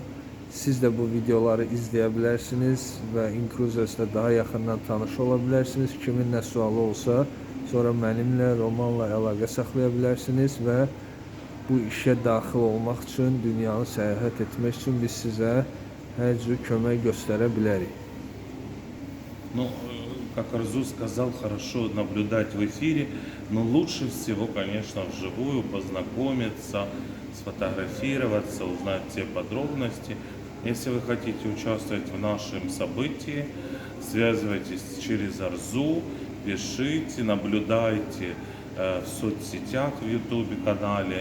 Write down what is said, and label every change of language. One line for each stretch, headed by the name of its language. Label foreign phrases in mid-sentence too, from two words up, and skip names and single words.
Azerbaijani: Siz də bu videoları izləyə bilərsiniz və Incruises'lə daha yaxından tanış ola bilərsiniz. Kimin nə sualı olsa, sonra mənimlə, Romanla əlaqə saxlaya bilərsiniz və bu işe daxil olmaq üçün, dünyanı səyahət etmək üçün biz sizə hər cür kömək göstərə bilərik.
Russian: Ну, как Арзу сказал, хорошо наблюдать в эфире, но лучше всего, конечно, вживую познакомиться, сфотографироваться, узнать все подробности. Если вы хотите участвовать в нашем событии, связывайтесь через Арзу, пишите, наблюдайте в соцсетях, в YouTube канале.